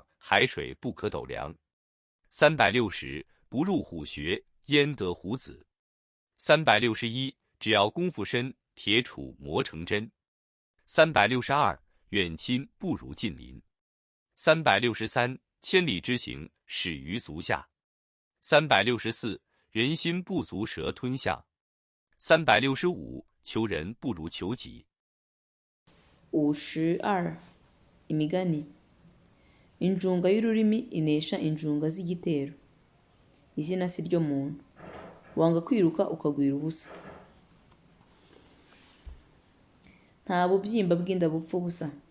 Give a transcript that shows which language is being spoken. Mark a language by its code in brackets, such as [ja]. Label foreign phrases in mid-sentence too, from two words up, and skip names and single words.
[zh] 海水不可斗量。360，不入虎穴，焉得虎子。361，只要功夫深，铁杵磨成针。362，远亲不如近邻。363，千里之行，始于足下。364，人心不足蛇吞象。365，求人不如求己。 [rw] 52. Imigani. Injunga y'ururimi inesha injunga z'igitero. Izina si ryo muntu. Wanga kwiruka ukagwira ubusa. Nta bubyimba bw'inda bupfa ubusa.